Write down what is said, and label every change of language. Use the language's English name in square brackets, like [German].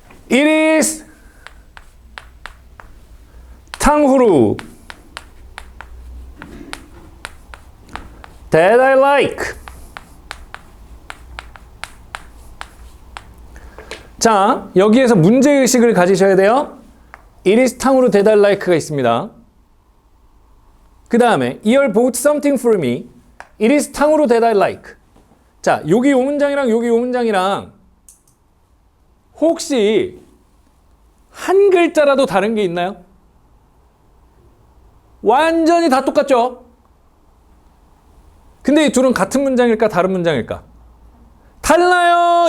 [English] It is 탕후루 that I like. [Korean] 자, 여기에서 문제의식을 가지셔야 돼요. [English] It is 탕후루 that I like가 [Korean] 있습니다. 그 다음에 [English] 이열 bought something for me. It is 탕후루 that I like. [Korean] 자, 여기 요 문장이랑 여기 요 문장이랑 혹시 한 글자라도 다른 게 있나요? 완전히 다 똑같죠? 근데 이 둘은 같은 문장일까 다른 문장일까? 달라요.